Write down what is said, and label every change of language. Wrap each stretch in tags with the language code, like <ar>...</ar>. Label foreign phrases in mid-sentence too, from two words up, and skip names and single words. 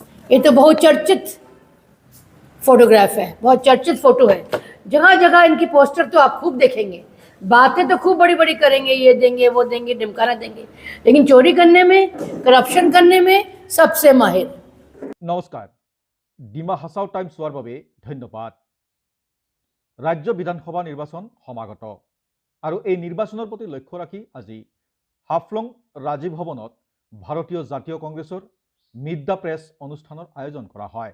<hi>ये तो बहुत चर्चित फोटोग्राफ है, बहुत चर्चित फोटो है। जगह जगह इनकी पोस्टर तो आप खूब देखेंगे, बातें तो खूब बड़ी बड़ी करेंगे, ये देंगे वो देंगे ढिमकाना देंगे, लेकिन चोरी करने में, करप्शन करने में सबसे माहिर। नमस्कार,</hi> <as>ডিমা হাছাও টাইম চোৱাৰ বাবে ধন্যবাদ। ৰাজ্য বিধানসভা নিৰ্বাচন সমাগত আৰু এই নিৰ্বাচনৰ প্ৰতি লক্ষ্য ৰাখি আজি হাফলং ৰাজীৱ ভৱনত ভাৰতীয় জাতীয় কংগ্ৰেছৰ</as> <en>meet the press</en> <as>অনুষ্ঠানৰ আয়োজন কৰা হয়।</as>